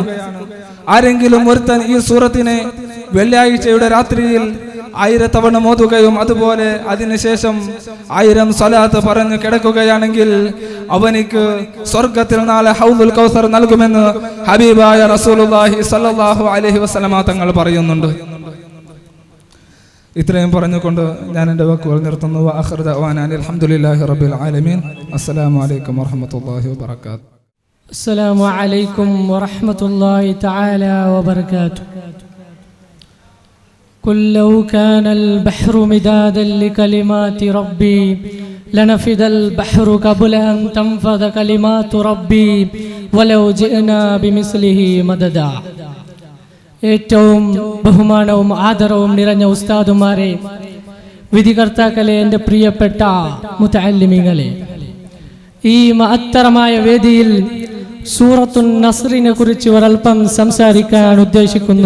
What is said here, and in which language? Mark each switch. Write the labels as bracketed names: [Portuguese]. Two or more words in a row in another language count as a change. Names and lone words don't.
[Malayalam] ആരെങ്കിലും ഒരുത്തൻ ഈ സൂറത്തിനെ വെള്ളിയാഴ്ചയുടെ രാത്രിയിൽ 1000 തവണ മോതുകയും അതുപോലെ അതിനുശേഷം 1000 സ്വലാത്ത് പറഞ്ഞു കിടക്കുകയാണെങ്കിൽ അവനിക്ക് സ്വർഗത്തിൽ നാളെ [Arabic] حوض الكوثر [Malayalam] നൽകുമെന്ന് ഹബീബായ [Arabic] رسول الله صلى الله عليه وسلم [Malayalam] തങ്ങൾ പറയുന്നുണ്ട്. ഇത്രയും പറഞ്ഞുകൊണ്ട് ഞാൻ എൻ്റെ വാക്കുകൾ നിർത്തുന്നു. [Arabic] وآخر دعوانا الحمد لله رب العالمين. السلام عليكم ورحمة الله وبركاته. السلام عليكم ورحمة الله تعالى وبركاته. قل لو كان البحر مدادا لكلمات ربي لنفد البحر قبل أن تنفذ كلمات ربي ولو جئنا بمثله مددا. [Malayalam] ഏറ്റവും ബഹുമാനവും ആദരവും നിറഞ്ഞ ഉസ്താദുമാരെ, വിധികർത്താക്കളെ, എൻ്റെ പ്രിയപ്പെട്ട മുതഅല്ലിമീങ്ങളെ, ഈ മഹത്തരമായ വേദിയിൽ സൂറത്തുൻ നസ്റിനെ കുറിച്ച് ഒരൽപ്പം സംസാരിക്കാൻ ഉദ്ദേശിക്കുന്നു.